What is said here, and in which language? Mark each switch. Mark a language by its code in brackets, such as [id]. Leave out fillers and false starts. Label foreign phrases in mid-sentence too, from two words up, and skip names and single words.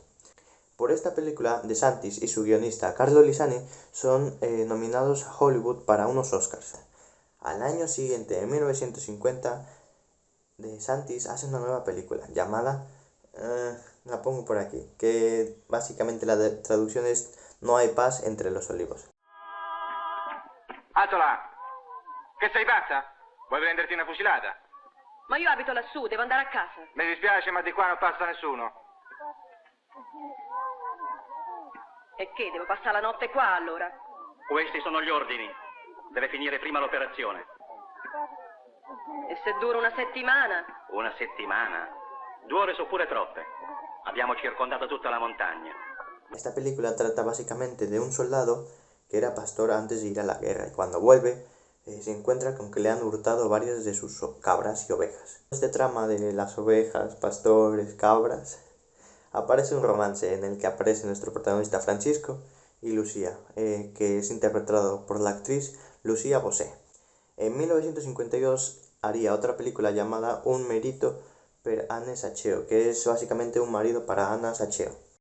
[es] Por esta película, De Santis y su guionista Carlo Lisani son nominados a Hollywood para unos Oscars. Al año siguiente, en 1950, De Santis hace una nueva película llamada, la pongo por aquí, que básicamente la traducción es No hay paz entre los olivos. [it] Alto là! Che sei pazza? Vuoi prenderti una fucilata? Ma io abito lassù, devo andare a casa. Mi dispiace, ma di qua non passa nessuno. E che, devo passare la notte qua allora? Questi sono gli ordini. Deve finire prima l'operazione. E se dura una settimana? Una settimana? 2 ore sono pure troppe. Abbiamo circondato tutta la montagna. [es] Esta película trata básicamente de un soldado que era pastor antes de ir a la guerra y cuando vuelve se encuentra con que le han hurtado varias de sus cabras y ovejas. Este trama de las ovejas, pastores, cabras, aparece un romance en el que aparece nuestro protagonista Francisco y Lucía, que es interpretado por la actriz Lucía Bosé. En 1952 haría otra película llamada Un marito per Anne Saccheo, que es básicamente un marido para Anna Saccheo.